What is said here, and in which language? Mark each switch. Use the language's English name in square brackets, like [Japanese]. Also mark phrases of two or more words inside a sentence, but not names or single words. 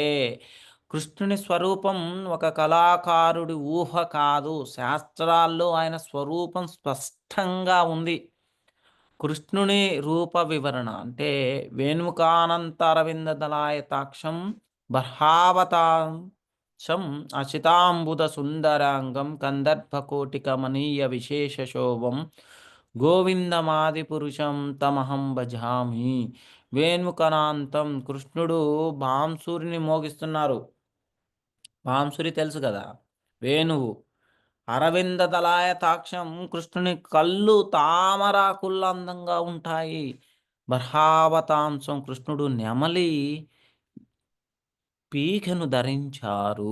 [Telugu] కృష్ణుని స్వరూపం ఒక కళాకారుడి ఊహ కాదు, శాస్త్రాల్లో ఆయన స్వరూపం స్పష్టంగా ఉంది. కృష్ణుని రూప వివరణ అంటే [Sanskrit] వేణుకానంత అరవింద దళాయతాక్షం బర్హావతాంశం అచితాంబుద సుందరాంగం కందర్భకోటికమనీయ విశేష శోభం గోవిందమాది పురుషం తమహం భజామి. [Telugu] వేణుకనాంతం కృష్ణుడు బాంసురిని మోగిస్తున్నారు. బాంసురి తెలుసు కదా, వేణువు. [Sanskrit] అరవింద దళాయతాక్షం [Telugu] కృష్ణుని కళ్ళు తామరాకుల్ల అందంగా ఉంటాయి. బర్హావతాంశం కృష్ణుడు నెమలి పీకను ధరించారు.